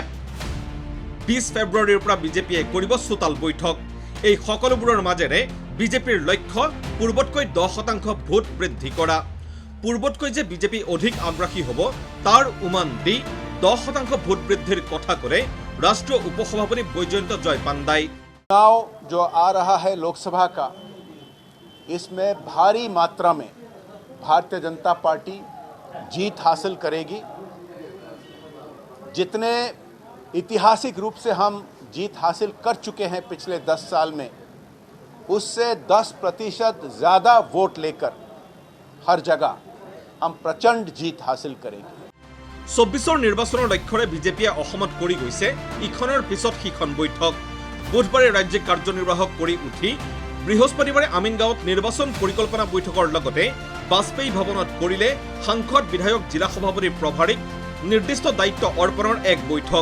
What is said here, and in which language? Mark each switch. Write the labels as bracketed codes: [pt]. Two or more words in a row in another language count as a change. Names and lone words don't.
[as] 20 ফেব্ৰুৱাৰীৰ পৰা বিজেপিয়ে কৰিব চোতাল বৈঠক। এই সকলোবোৰৰ মাজেৰে বিজেপিৰ লক্ষ্য পূৰ্বতকৈ 10% ভোট বৃদ্ধি কৰা। পূৰ্বতকৈ যে বিজেপি অধিক আগ্ৰাসী হ'ব তাৰ উমান দি 10% ভোট বৃদ্ধিৰ কথা কৰে ৰাষ্ট্ৰীয় উপসভাপতি বৈজয়ন্ত জয় পাণ্ডাই। [hi] चुनाव जो आ रहा है लोकसभा का, इसमें भारी मात्रा में भारतीय जनता पार्टी जीत हासिल करेगी। जितने ऐतिहासिक रूप से हम जीत हासिल कर चुके हैं पिछले 10 साल में, उससे 10% ज़्यादा वोट लेकर हर जगह हम प्रचंड जीत हासिल करेंगे। [as] 24 নিৰ্বাচনৰ লক্ষ্যৰে বিজেপিয়ে অসমত কৰি গৈছে ইখনৰ পিছত সিখন বৈঠক। বুধবাৰে ৰাজ্যিক কাৰ্যনিৰ্বাহক কৰি উঠি বৃহস্পতিবাৰে আমিনগাঁৱত নিৰ্বাচন পৰিকল্পনা বৈঠকৰ লগতে বাজপেয়ী ভৱনত কৰিলে সাংসদ বিধায়ক জিলা সভাপতিৰ প্ৰভাৰীক নিৰ্দিষ্ট দায়িত্ব অৰ্পণৰ এক বৈঠক।